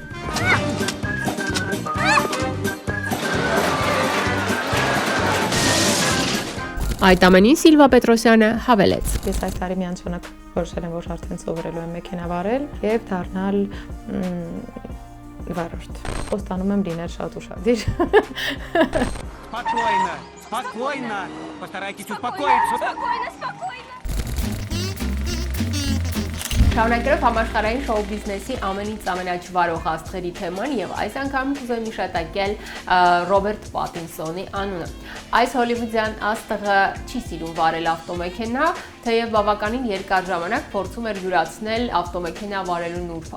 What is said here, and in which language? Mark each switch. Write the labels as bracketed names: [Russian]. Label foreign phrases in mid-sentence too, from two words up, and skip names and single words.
[Armenian] Այդ ամենին Սիլվա Պետրոսյանը հավելեց. Ես այս տարի միանշանակ որոշել եմ, որ արդեն սովորելու եմ մեքենա варել եւ դառնալ վարորդ։ Խոստանում եմ լինել շատ ուշադիր։ [Russian] Спокойно, спокойно. Постарайтесь успокоиться. [Armenian] Շարունակելով համաշխարհային շոու բիզնեսի ամենից ամենաճվարող աստղերի թեման եւ այս անգամ կուզեմ իշտակել Ռոբերտ Պատինսոնի անունը։ Այս հոլիվուդյան աստղը չի սիրում վարել ավտոմեքենա, թեև բավականին երկար ժամանակ փորձում էր յուրացնել ավտոմեքենա վարելու նուրբ